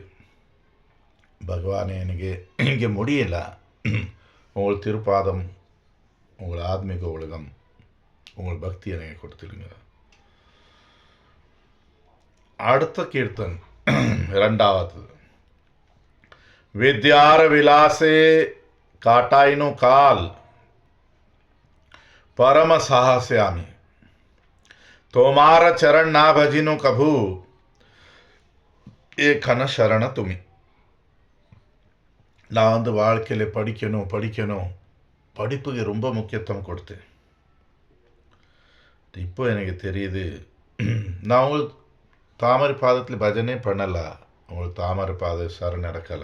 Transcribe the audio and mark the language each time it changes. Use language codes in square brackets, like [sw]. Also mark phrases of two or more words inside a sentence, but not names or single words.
[ta] பகவானே எனக்கு இங்கே முடியல. உங்கள் திருப்பாதம், உங்கள் ஆத்மீக உலகம், உங்கள் பக்தி எனக்கு கொடுத்துடுங்க. அடுத்த கீர்த்தன் 2வது. [bn] বিদ্যার বিলাসে কাটাইনু কাল পরম সাহসে আমি তোমার চরণ না ভজিনু কভু এখন শরণ তুমি. [ta] நான் வாழ்க்கையில் படிக்கணும் படிப்புக்கு ரொம்ப முக்கியத்துவம் கொடுத்தேன். இப்போ எனக்கு தெரியுது, நான் உங்களுக்கு தாமரை பாதத்தில் பஜனே பண்ணல, உங்களுக்கு தாமரை பாத சரண் நடக்கல.